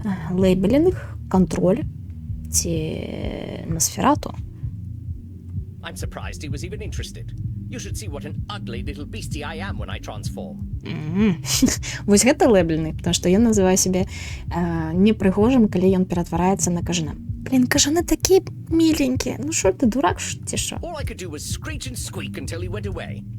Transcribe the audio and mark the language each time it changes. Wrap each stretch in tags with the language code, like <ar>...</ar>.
<be>Лейбелінг, контроль, ці Носферату?</be> <en>I'm surprised he was even interested. You should see what an ugly little beastie I am when I transform.</en> <be>Вось гэта лейбельны, потому што ён называе сябе непрыгожым, калі ён ператвараецца на кажана. Блин, кажаны такі міленькія.</be> <uk>Ну що ти, дурак, ці що?</uk> <en>All I could do was screech and squeak until he went away.</en>